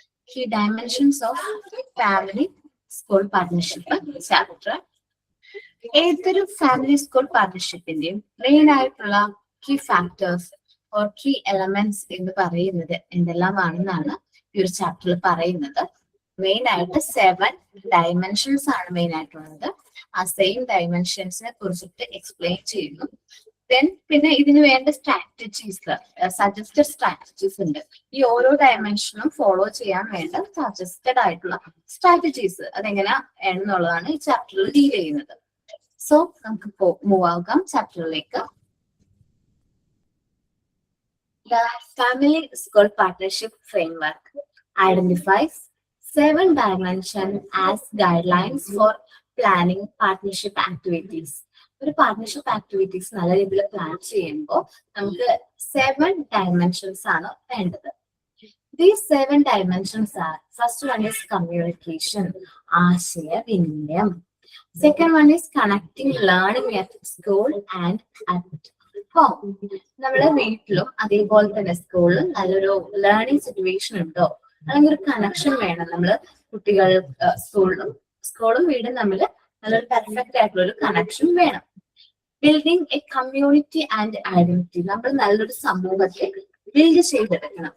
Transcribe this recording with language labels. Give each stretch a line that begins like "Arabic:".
English: Key dimensions of family school partnership chapter.
Malayalam: ഏതൊരു family school പാർട്ണർഷിപ്പിന്റെയും main ആയിട്ടുള്ള key factors or key elements എന്ന് പറയുന്നത് എന്തെല്ലാമാണെന്നാണ് ഈ ഒരു ചാപ്റ്ററിൽ പറയുന്നത്. മെയിൻ ആയിട്ട് 7 ഡയമെൻഷൻസ് ആണ് മെയിൻ ആയിട്ടുള്ളത്. ആ സെയിം ഡയമെൻഷൻസിനെ കുറിച്ചിട്ട് എക്സ്പ്ലെയിൻ ചെയ്യുന്നു. പിന്നെ ഇതിന് വേണ്ട സ്ട്രാറ്റജീസ്, സജസ്റ്റഡ് സ്ട്രാറ്റജീസ് ഉണ്ട്. ഈ ഓരോ ഡയമെൻഷനും ഫോളോ ചെയ്യാൻ വേണ്ട സജസ്റ്റഡ് ആയിട്ടുള്ള സ്ട്രാറ്റജീസ് അതെങ്ങനെയാണെന്നുള്ളതാണ് ഈ ചാപ്റ്ററിൽ ഡീൽ ചെയ്യുന്നത്. സോ നമുക്ക് മൂവ് ആകാം ചാപ്റ്ററിലേക്ക്.
English: The family school partnership framework identifies 7 dimensions as guidelines for planning partnership activities.
Malayalam: ഒരു പാർട്ണർഷിപ്പ് ആക്ടിവിറ്റീസ് നല്ല രീതിയിൽ പ്ലാൻ ചെയ്യുമ്പോൾ നമുക്ക് 7 ഡയമെൻഷൻസ് ആണ് വേണ്ടത്.
English: These 7 dimensions are: first one is communication, ആശയവിനിമയം. Second one is connecting learning at school and at home.
Malayalam: നമ്മുടെ വീട്ടിലും അതേപോലെ തന്നെ സ്കൂളിലും നല്ലൊരു ലേണിംഗ് സിറ്റുവേഷൻ ഉണ്ടോ, അല്ലെങ്കിൽ ഒരു കണക്ഷൻ വേണം. നമ്മള് കുട്ടികൾ സ്കൂളും വീടും തമ്മിൽ നല്ലൊരു പെർഫെക്റ്റ് ആയിട്ടുള്ള ഒരു കണക്ഷൻ വേണം.
English: Building a community and identity.
Malayalam: നമ്മൾ നല്ലൊരു സമൂഹത്തെ ബിൽഡ് ചെയ്തെടുക്കണം.